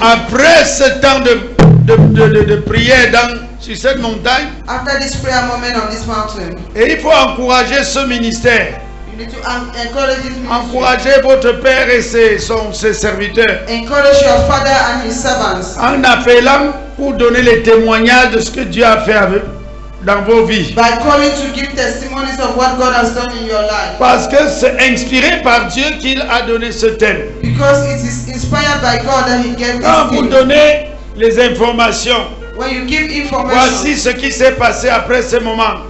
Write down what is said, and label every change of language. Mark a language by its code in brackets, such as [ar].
[fr] après ce temps de prière sur cette montagne, [en] After this prayer moment on this mountain, [fr] et il faut encourager ce ministère. [en] you need to encourage this ministry. [fr] Encourager votre Père et ses serviteurs. [en] Encourage your father and his servants [fr] En appelant pour donner les témoignages de ce que Dieu a fait avec, dans vos vies. [en] by calling to give testimonies of what God has done in your life. [fr] Parce que c'est inspiré par Dieu qu'il a donné ce thème. [en] Because it is inspired by God that He gave [fr] Quand [en] this [fr] vous [en] gift. [fr] donnez les informations, [en] When you give information, [fr] voici ce qui s'est passé après ce moment.